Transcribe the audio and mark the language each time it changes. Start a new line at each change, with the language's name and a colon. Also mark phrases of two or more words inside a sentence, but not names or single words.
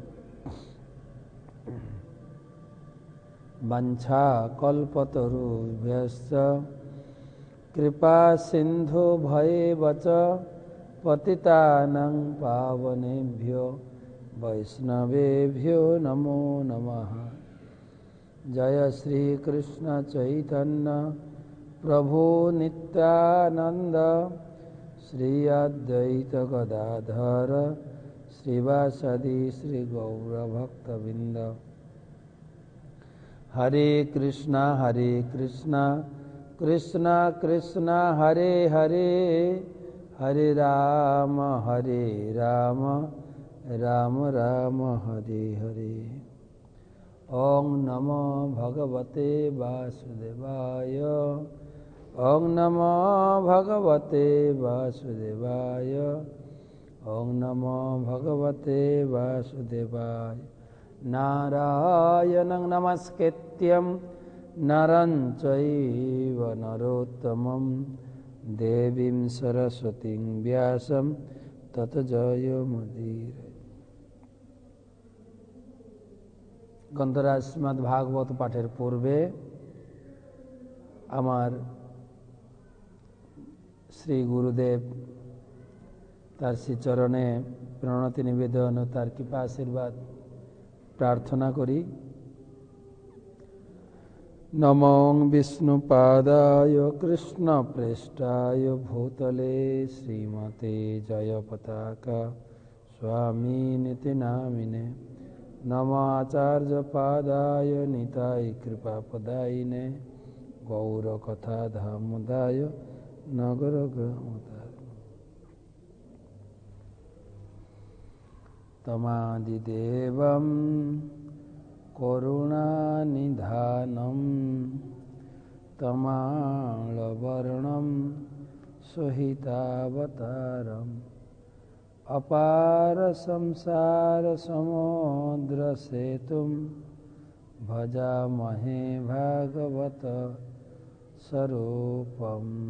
Sanskrit: वंशाकल्पतरुभ्यश्च कृपा सिन्धुभ्येव च पतितानां पावनेभ्यो वैष्णवेभ्यो नमो नमः। जय श्री कृष्ण चैतन्य प्रभु नित्यानंद श्री अद्वैत गदाधर श्रीवासदि श्री गौरभक्तवृंद। हरे कृष्णा कृष्णा कृष्णा हरे हरे, हरे राम राम राम हरे हरे। ओं नमो भगवते वासुदेवाय, ओं नमो भगवते वासुदेवाय, ओं नमो भगवते वासुदेवाय। नारायणं नमस्कृत्यं नरं चैव नरोत्तमं देवीं सरस्वतीं व्यासं ततो जयमुदीरये।
Bangla: গ্রন্থরাজ শ্রীমদ্ ভাগবত পাঠের পূর্বে আমার শ্রী গুরুদেব তার শ্রীচরণে প্রণতি নিবেদন ও তার কৃপা আশীর্বাদ প্রার্থনা করি।
Sanskrit: নমো বিষ্ণুপাদায় কৃষ্ণপ্রেষ্ঠায় ভূতলে শ্রীমতে জয়পতাকা স্বামিনিতি নামিনে। नमो आचार्यपादाय निताय कृपापदायिने गौरकथाधामदाय नगरग्रामदाय। तमादिदेवं करुणानिधानं तमालवर्णं सुहितावतारम् अपार संसार समुद्र सेतुं भजामहे भागवत स्वरूपम्।